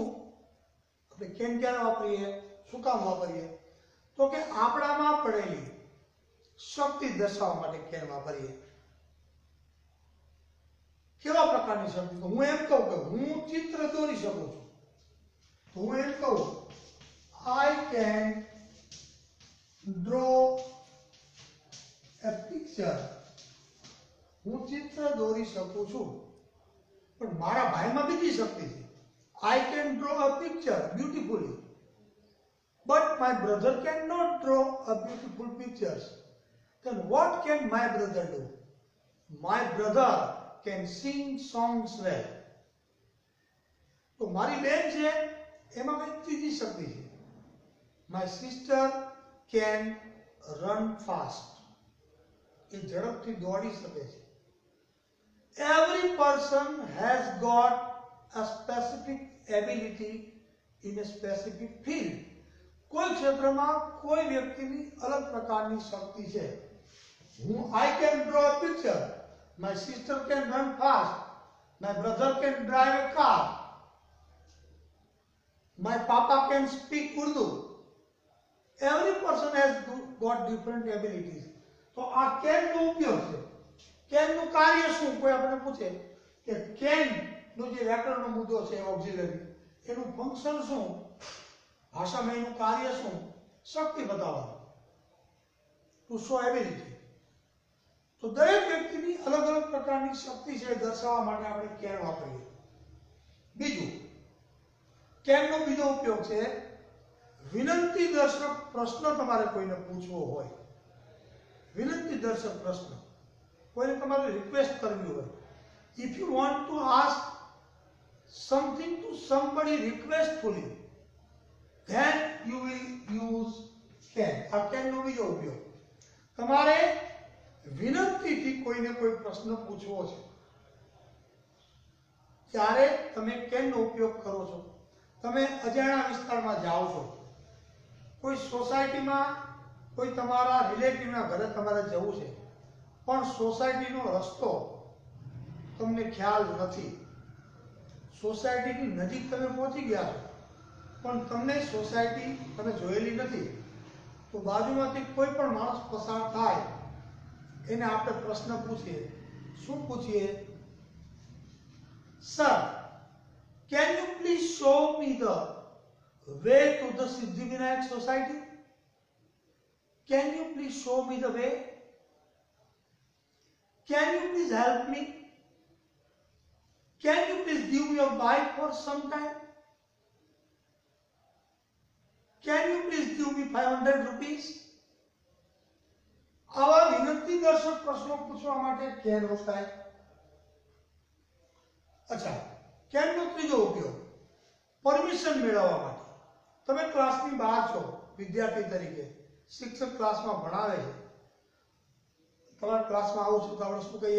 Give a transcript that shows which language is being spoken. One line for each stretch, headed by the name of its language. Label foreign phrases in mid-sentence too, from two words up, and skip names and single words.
Gujarati: આપણે કેન ક્યારે વાપરીએ, શું કામ વાપરીએ? તો કે આપણામાં પડેલી શક્તિ દર્શાવવા માટે કેન વાપરીએ. કેવા પ્રકારની શક્તિ? તો હું એમ કહું કે હું ચિત્ર દોરી શકું છું, તો હું એમ કહું
English: I can draw a picture.
Gujarati: હું ચિત્ર દોરી શકું છું. પણ મારા ભાઈમાં બીજી શક્તિ છે.
English: I can draw a picture beautifully. But my brother cannot draw a beautiful pictures. Then what can my brother do? My brother can sing songs well.
Gujarati: તો મારી બેન છે એમાં કઈ ત્રીજી શક્તિ છે.
English: My sister can run fast.
Gujarati: એ ઝડપથી દોડી શકે છે.
English: Every person has got a specific ability in a specific field.
Gujarati: કોઈ ક્ષેત્રમાં કોઈ વ્યક્તિની અલગ પ્રકારની શક્તિ છે.
English: I can draw a picture. My sister can run fast. My brother can drive a car. My papa can speak Urdu. Every person has got different abilities.
Gujarati: તો આ કેન નો ઉપયોગ છે. કેન નું કાર્ય શું? કોઈ આપણે પૂછે કે કેન નો જે વ્યાકરણનો મુદ્દો છે ઓક્ઝિલરી, એનું ફંક્શન શું? ભાષામાં એનું કાર્ય શું? શક્તિ બતાવવાનું,
English: to show ability.
Gujarati: તો દરેક વ્યક્તિની અલગ અલગ પ્રકારની શક્તિ છે દર્શાવવા માટે આપણે કેન વાપરીએ. બીજું, કેનનો બીજો ઉપયોગ છે વિનંતી દર્શક પ્રશ્ન. તમારે કોઈને પૂછવો હોય, વિનંતી દર્શક પ્રશ્ન, કોઈને તમારે રિક્વેસ્ટ કરવી હોય,
English: if you want to ask something to somebody requestfully, then you will use can.
Gujarati: આ કેનનો બીજો ઉપયોગ. તમારે વિનંતીથી કોઈને કોઈ પ્રશ્ન પૂછવો છે ત્યારે તમે કેનનો ઉપયોગ કરો છો. તમે અજાણ્યા વિસ્તારમાં જાઓ છો, કોઈ સોસાયટીમાં કોઈ તમારા રિલેટિવના ઘરે તમારે જવું છે, પણ સોસાયટીનો રસ્તો તમને ખ્યાલ નથી. સોસાયટીની નજીક તમે પહોંચી ગયા છો પણ તમને સોસાયટી તમે જોયેલી નથી. તો બાજુમાંથી કોઈ પણ માણસ પસાર થાય એને આપણે પ્રશ્ન પૂછીએ. શું પૂછીએ?
English: સર, can you please show me the way to the Siddhivinayak society? Can you please show me the way? Can you please help me? Can you please give me a bike for some time? Can you please give me 500 rupees?
Gujarati: આવા વિનંતી દર્શક પ્રશ્નો પૂછવા માટે કેન વપરાય. અચ્છા, કેનનો ત્રીજો ઉપયોગ પરમિશન મેળવવા માટે. તમે ક્લાસની બહાર છો વિદ્યાર્થી તરીકે, શિક્ષક ક્લાસમાં ભણાવે છે, તમારા ક્લાસમાં આવું છું તો આપણે શું કહીએ?